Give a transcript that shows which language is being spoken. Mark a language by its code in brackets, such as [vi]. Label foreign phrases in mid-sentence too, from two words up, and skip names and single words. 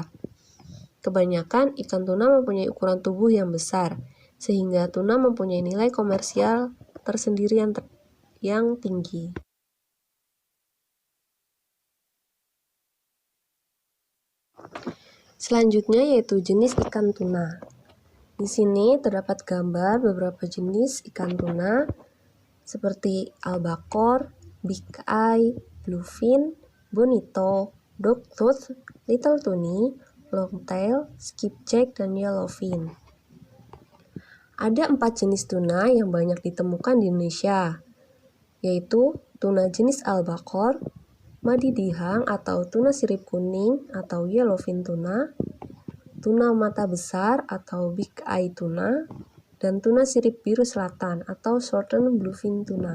[id] Kebanyakan ikan tuna mempunyai ukuran tubuh yang besar, sehingga tuna mempunyai nilai komersial tersendiri yang tinggi. Selanjutnya yaitu jenis ikan tuna. Di sini terdapat gambar beberapa jenis ikan tuna seperti [en] albacore, big eye, bluefin, bonito, dogtooth, little tunny, longtail, skipjack, [id] dan yellowfin. Ada 4 jenis tuna yang banyak ditemukan di Indonesia, yaitu tuna jenis albacore, madidihang atau tuna sirip kuning atau [en] yellowfin tuna, [id] tuna mata besar atau [en] big eye tuna, [id] dan tuna sirip biru selatan atau [en] southern bluefin tuna.